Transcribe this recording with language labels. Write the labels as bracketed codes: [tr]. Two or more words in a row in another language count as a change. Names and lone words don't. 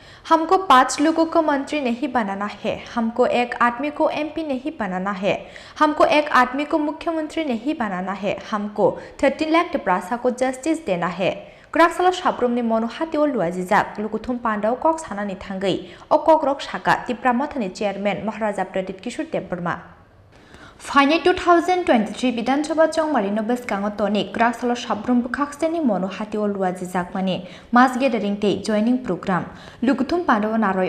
[hi] हमको 5 लोगों को मंत्री नहीं बनाना है, हमको एक आदमी को एमपी नहीं बनाना है, हमको एक आदमी को मुख्यमंत्री नहीं बनाना है, हमको 13 लाख टिप्रासा को जस्टिस देना है। [trp] क्राकसाला साब्रुमनि मनु हातिओ लुआजिजाक लुकुथुम पांडाव कक सानानि थांगै अ कक रक साका तिप्रा मथानि चेयरमैन महाराजा प्रदीप किशोर देबबर्मा फाइने 2023 विधानसभा चौमारिनो बेसकांगो तोनि क्राकसाला साब्रुम बुखाक्सेनि मनु हातिओ लुआजिजाक माने [en] mass gathering [trp] ते [en] joining program [trp] लुकुथुम पांडाव नारय